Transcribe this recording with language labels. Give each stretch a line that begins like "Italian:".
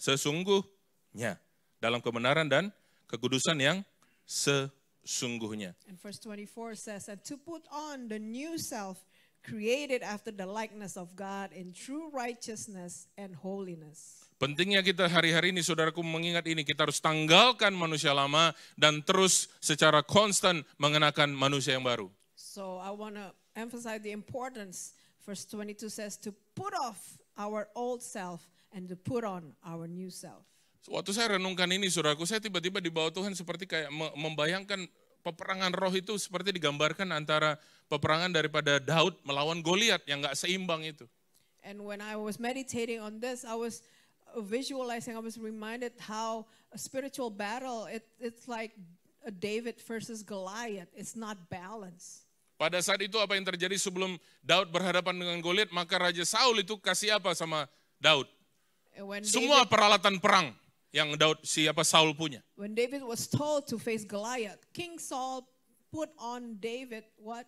Indonesian: Sesungguhnya, dalam kebenaran dan kekudusan yang sesungguhnya.
English: And verse 24 says, and to put on the new self, created after the likeness of God in true righteousness and holiness.
Indonesian: Pentingnya kita hari-hari ini, saudaraku, mengingat ini, kita harus tanggalkan manusia lama dan terus secara konstan mengenakan manusia yang baru.
English: So I want to emphasize the importance. Verse 22 says to put off our old self and to put on our new self.
Indonesian: Waktu saya renungkan ini, saudaraku, saya tiba-tiba dibawa Tuhan seperti kayak membayangkan peperangan roh itu seperti digambarkan antara peperangan daripada Daud melawan Goliat yang gak seimbang itu.
English: And when I was meditating on this, I was visualizing, I was reminded how a spiritual battle, it's like a David versus Goliath. It's not balanced.
Indonesian: Pada saat itu apa yang terjadi sebelum Daud berhadapan dengan Goliat, maka Raja Saul itu kasih apa sama Daud? Semua peralatan perang yang Saul punya.
English: When David was told to face Goliath, King Saul put on David what?